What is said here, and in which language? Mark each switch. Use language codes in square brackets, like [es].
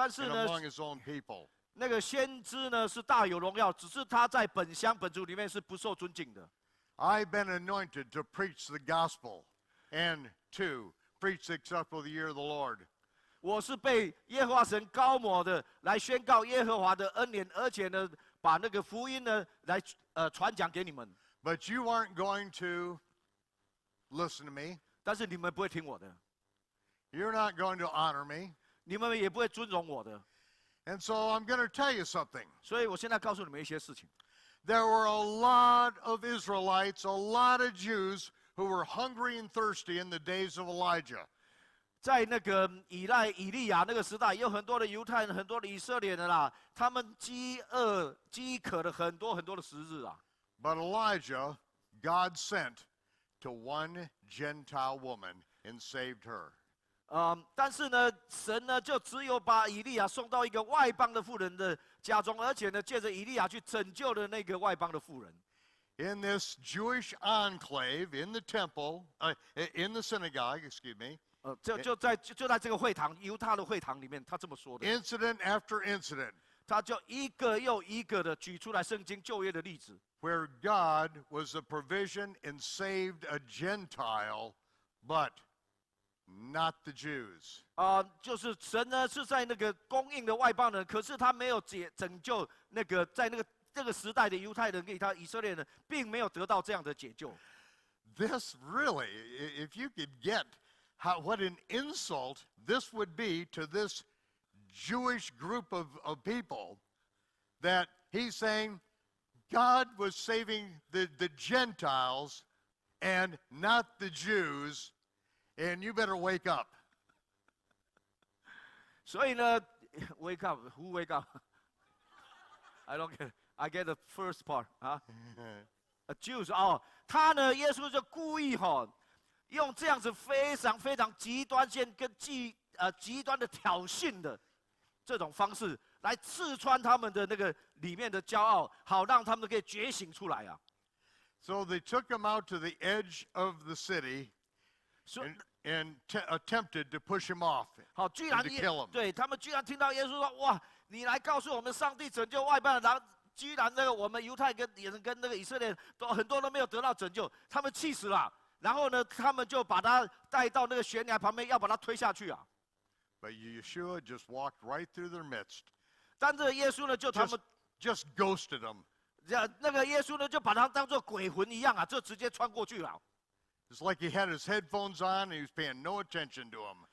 [zh] 但是 [en] and 呢， among his own people. [zh] 那个先知呢是大有荣耀，只是他在本乡本族里面是不受尊敬的。 [en] I've been anointed to preach the gospel and to preach the acceptable year of the Lord. [zh] 我是被耶和华神膏抹的，来宣告耶和华的恩典，而且呢，把那个福音呢来传讲给你们。 [en] But you aren't going to listen to me. [zh] 但是你们不会听我的， [en] You're not going to honor me. [zh] 你们也不会尊荣我的。 [en] And so I'm going to tell you something. [zh] 所以我现在告诉你们一些事情。 [en] There were a lot of Israelites, a lot of Jews who were hungry and thirsty in the days of Elijah. [zh] 在那个以利亚那个时代，有很多的犹太人，很多的以色列人啦，他们饥渴了很多的时日啊。 [en] But Elijah, God sent to one Gentile woman and saved her. [zh] 但是呢，神呢就只有把以利亚送到一个外邦的妇人的家中，而且呢，借着以利亚去拯救了那个外邦的妇人。 [en] in this Jewish enclave in the temple, in the synagogue, excuse me. [zh] 就在这个会堂，犹太的会堂里面，他这么说的。 [en] Incident after incident. [zh] 他就一个又一个的举出来圣经旧约的例子。 [en] Where God was a provision and saved a Gentile, but not the Jews. [zh] 就是神呢是在那个供应的外邦人，可是他没有拯救那个在这个时代的犹太人给他以色列人，并没有得到这样的解救。 [en] This really, if you could get what an insult this would be to this Jewish group of people, that he's saying God was saving the Gentiles and not the Jews, and you better wake up. [zh] 所以呢 [en] ，wake up, who wake up? I don't get. I get the first part [zh] 啊，Jews 他呢，耶稣就故意用这样子非常非常极端跟极端的挑衅的这种方式来刺穿他们的那个里面的骄傲，好让他们可以觉醒出来啊。 [en] So they took him out to the edge of the city and attempted to push him off. [zh] 好，居然 [en] to kill him. [zh] 对他们居然听到耶稣说：“哇，你来告诉我们上帝拯救外邦人，然后居然那个我们犹太跟那个以色列都很多都没有得到拯救，他们气死了。然后呢，他们就把他带到那个悬崖旁边，要把他推下去啊。” [en] But Yeshua just walked right through their midst. [zh] 但这耶稣呢，就他们 [en] just ghosted them. [zh] 那个耶稣呢，就把他当作鬼魂一样啊，就直接穿过去了。 [en] It's like he had his headphones on and he was paying no attention to them.